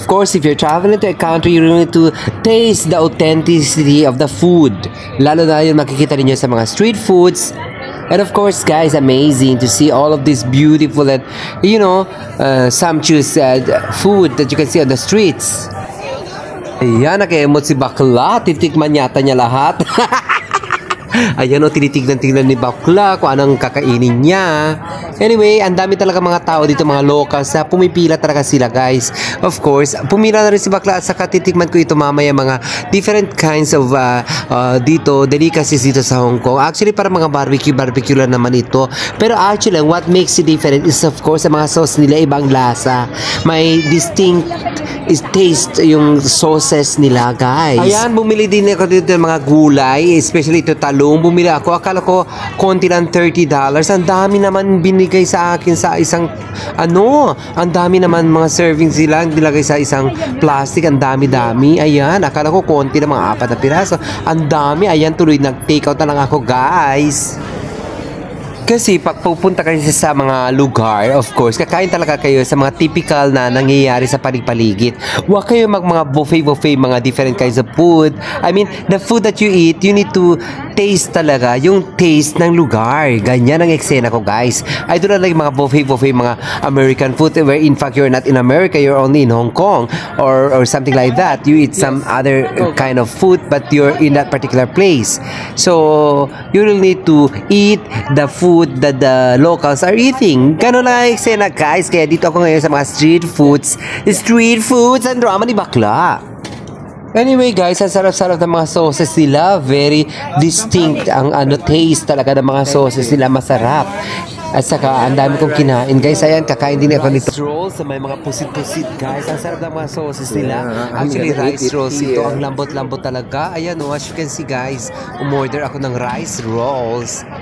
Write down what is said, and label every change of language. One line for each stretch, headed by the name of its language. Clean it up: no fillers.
English: Of course, if you're traveling to a country, you really need to taste the authenticity of the food.
Filipino: Lalo na yung makikita ninyo sa mga street foods.
English: And of course guys, amazing to see all of this beautiful and, you know, sumptuous food that you can see on the streets.
Filipino: Ayan, naka-emote si Bakla. Titikman yata niya lahat. Ayan o, tinitignan-tignan ni Bakla kung anong kakainin niya. Anyway, ang dami talaga mga tao dito, mga locals na pumipila talaga sila guys. Of course, pumila na rin si Bakla at saka titikman ko ito mamaya mga different kinds of dito, delicacies dito sa Hong Kong. Actually, para mga barbecue lang naman ito. Pero actually,
English: what makes it different is of course,
Filipino: ang mga sauce nila ibang lasa. May distinct taste yung sauces nila guys. Ayan, bumili din ako dito ng mga gulay, especially ito talong. Bumili ako, akala ko konti lang $30. Ang dami naman binigay sa akin sa isang ang dami naman mga servings sila nilagay sa isang plastic. Ang dami-dami. Ayan, akala ko konti na mga 4 na piraso. Ang dami. Ayan, tuloy nag-take out na lang ako guys. Kasi pag pupunta kayo sa mga lugar, of course, kakain talaga kayo sa mga typical na nangyayari sa paligid. Huwag kayo mga buffet, mga different kinds of food.
English: I mean, the food that you eat, you need to taste
Filipino: talaga yung taste ng lugar. Ganyan ang eksena ko, guys.
English: I do not like mga buffet, mga American food where in fact you're not in America, you're only in Hong Kong or something like that. You eat some other kind of food but you're in that particular place. So, you will need to eat the food that the locals are eating.
Filipino: Ganun lang ang eksena guys. Kaya dito ako ngayon sa mga street foods ang drama ni Bakla. Anyway guys, ang sarap-sarap ng mga sauces nila.
English: Very distinct
Filipino: ang taste talaga ng mga sauces nila. Masarap. At saka, ang dami kong kinain. Guys, ayan, kakain din ako nito. Rolls, may mga pusit-pusit, guys. Ang sarap ng mga sauces nila. Actually, rice rolls ito. Ang lambot-lambot talaga. Ayan,
English: as you can see,
Filipino: guys, umorder ako ng rice rolls.